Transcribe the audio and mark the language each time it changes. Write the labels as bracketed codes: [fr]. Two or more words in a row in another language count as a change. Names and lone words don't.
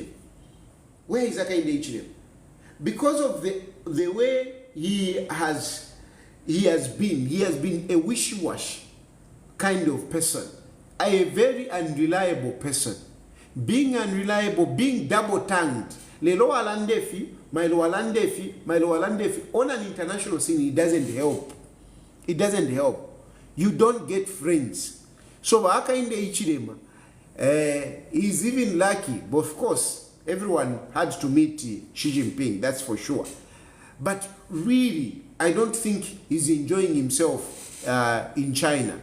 [en] Where is Hakainde Hichilema? Because of the way he has been a wishy-washy kind of person, a very unreliable person. Being unreliable, being double-tongued. [bem] Lelo alandefi, Milo alandefi, [en] on an international scene, it doesn't help. It doesn't help. You don't get friends. So Hakainde Hichilema is even lucky, but of course, everyone had to meet Xi Jinping, that's for sure. But really, I don't think he's enjoying himself in China.